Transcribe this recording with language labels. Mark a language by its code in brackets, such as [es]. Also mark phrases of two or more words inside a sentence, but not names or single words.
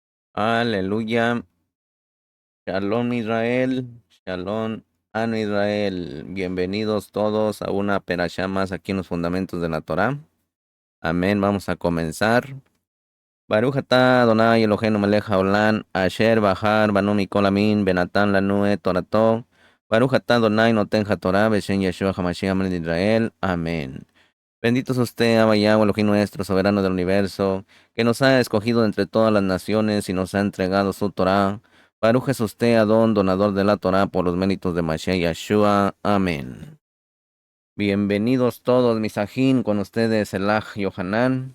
[es] Aleluya. Shalom Israel. [he] שלום אנו ישראל. [es] Bienvenidos todos a una perashá más aquí en los fundamentos de la Torá. Amén. Vamos a comenzar. [he] ברוך אתה אדוני אלוהינו מלך העולם אשר בחר בנו מכל עמים בנתן לנו את תורתו. ברוך אתה אדוני נותן התורה בשם ישוע המשיח מלך ישראל. [es] Amén. Bendito es usted, Abba Yahweh, Elohim nuestro, soberano del universo, que nos ha escogido entre todas las naciones y nos ha entregado su Torá. Baruj es usted, Adón, donador de la Torá, por los méritos de Mashiach Yeshua. Amén. Bienvenidos todos, misajín, con ustedes, Elaj Yohanan.